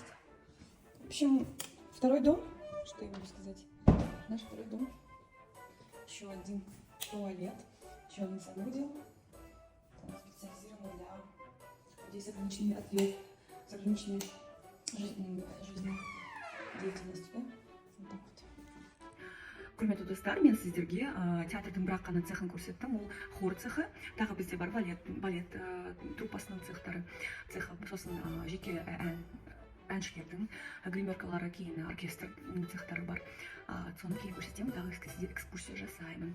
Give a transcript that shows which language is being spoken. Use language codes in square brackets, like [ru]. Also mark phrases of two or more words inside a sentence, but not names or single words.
[ru] В общем, второй дом. Что я могу сказать? Наш второй дом. Еще один туалет. Еще один санузел. Специализированный для людей с ограниченной жизнедеятельностью. Да? Вот так вот. [kk] Құрметті достар, мен сіздерге театрдың бірақ қана цехын көрсеттім. Ол хор цехы. Тағы бізде бар балет труппасының цехтары. Сосын жеке әншілердің гримеркалары, кейін оркестр цехтары бар. Соны кейін көрсетемін, тағы экскурсия жасаймын.